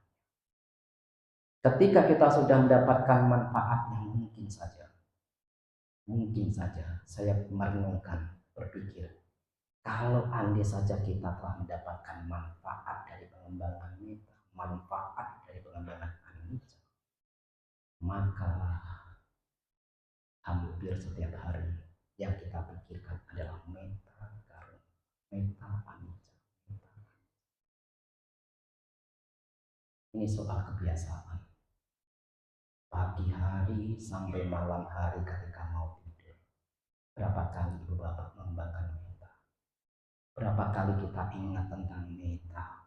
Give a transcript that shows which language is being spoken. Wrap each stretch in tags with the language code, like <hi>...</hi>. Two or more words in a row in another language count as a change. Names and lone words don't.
<id>Ketika kita sudah mendapatkan manfaatnya, mungkin saja saya merenungkan, berpikir, kalau andai saja kita telah mendapatkan manfaat dari pengembangan metta, manfaat dari pengembangan anicca, maka hampir setiap hari yang kita pikirkan adalah metta karunia, metta anicca, metta. Ini soal kebiasaan. Pagi hari sampai malam hari ketika mau tidur, berapa kali ibu bapak mengembangkan metta? Berapa kali kita ingat tentang metta?</id>